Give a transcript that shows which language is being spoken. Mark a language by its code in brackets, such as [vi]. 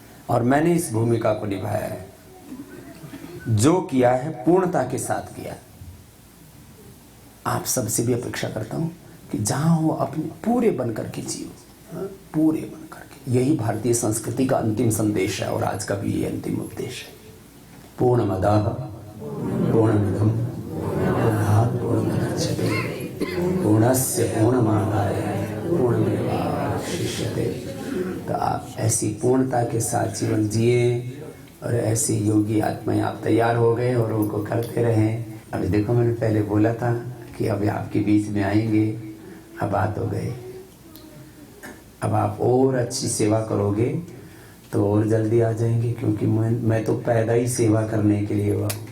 [hi] और मैंने इस भूमिका को निभाया है, जो किया है पूर्णता के साथ किया। आप सबसे भी अपेक्षा करता हूं कि जहां हो अपने पूरे बनकर के जियो, पूरे बनकर के। यही भारतीय संस्कृति का अंतिम संदेश है, और आज का भी ये अंतिम उपदेश है। [sa] पूर्णमदः पूर्णमिदं पूर्णात् पूर्णमुदच्यते पूर्णस्य पूर्णमादाय पूर्णमेवावशिष्यते। [hi] तो आप ऐसी पूर्णता के साथ जीवन जिए, और ऐसी योगी आत्माएं आप तैयार हो गए और उनको करते रहें। अभी देखो मैंने पहले बोला था कि अभी आपके बीच में आएंगे, अब बात हो गई। अब आप और अच्छी सेवा करोगे तो और जल्दी आ जाएंगे, क्योंकि मैं तो पैदा ही सेवा करने के लिए हुआ।